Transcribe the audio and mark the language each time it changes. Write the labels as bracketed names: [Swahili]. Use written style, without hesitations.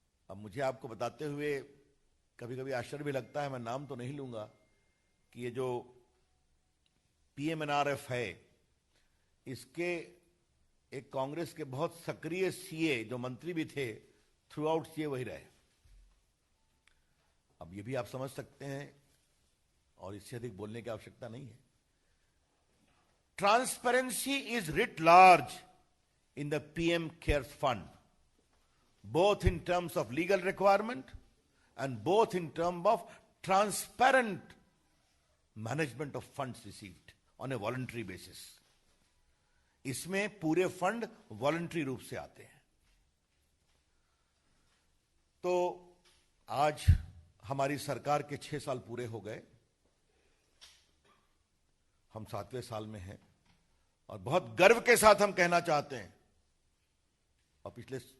[Hindi] अब मुझे आपको बताते हुए कभी कभी आश्चर्य भी लगता है, मैं नाम तो नहीं लूंगा, कि ये जो PMNRF है, इसके एक कांग्रेस के बहुत सक्रिय सीए जो मंत्री भी थे, थ्रू आउट सीए वही रहे। अब ये भी आप समझ सकते हैं, और इससे अधिक बोलने की आवश्यकता नहीं है। [English] Transparency is writ large in the PM cares fund, both in terms of legal requirement and both in terms of transparent management of funds received on a voluntary basis. [Hindi] इसमें पूरे फंड वॉलंटरी रूप से आते हैं। तो आज हमारी सरकार के 6 साल पूरे हो गए, हम 7वें साल में हैं, और बहुत गर्व के साथ हम कहना चाहते हैं, और पिछले